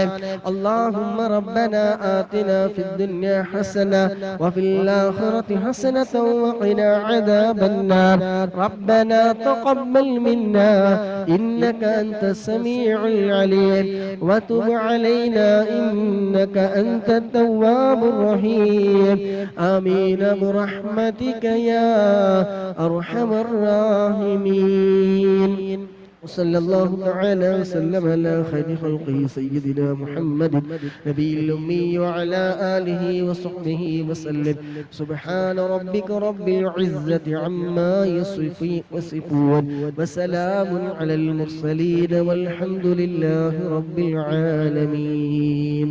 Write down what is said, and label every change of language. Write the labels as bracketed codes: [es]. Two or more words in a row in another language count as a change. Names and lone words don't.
[ar] اللهم ربنا آتنا في الدنيا حسنة وفي الآخرة حسنة وقنا عذاب النار. ربنا تقبل منا إنك أنت السميع العليم وتب علينا إنك أنت التواب الرحيم. ആമീൻ برحمتك يا أرحم الراحمين. وصلى الله تعالى وسلم على خير خلقه سيدنا محمد نبي الأمي وعلى آله وصحبه وسلم. سبحان ربك رب العزة عما يصفون وسلام على المرسلين والحمد لله رب العالمين.